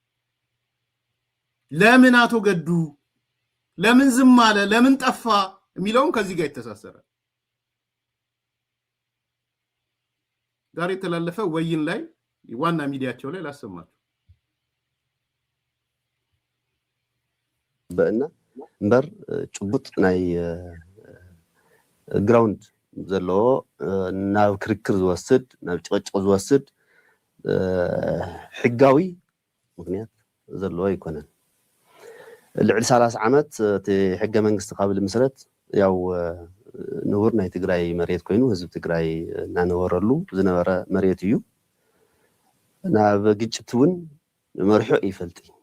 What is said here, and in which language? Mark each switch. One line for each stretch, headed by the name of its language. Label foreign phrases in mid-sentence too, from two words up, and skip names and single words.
Amharic: ለምን አቶ ገዱ ለምን ዝም አለ ለምን ጠፋ የሚለውም ከዚህ ጋር ይተሳሰራል። ዛሬ የተላለፈ ወይን ላይ ዋና ሚዲያቸው ላይ ላሰማችሁ።
Tigrinya: በእና እምበር ጭቡጥ ናይ ግራውንድ ዘለዎ ናብ ክርክር ዝወስድ ናብ ጭቅጭቅ ዝወስድ ሕጋዊ ምክንያት ዘለዎ ይኮነን። ልዕሊ 30 ዓመት እቲ ሕገ መንግስቲ ቃብል መሰረት ያው ንቡር ናይ ትግራይ መሬት ኮይኑ ህዝብ ትግራይ እናነበረሉ ዝነበረ መሬት እዩ። ናብ ግጭት እውን መርሑ ይፈልጥ።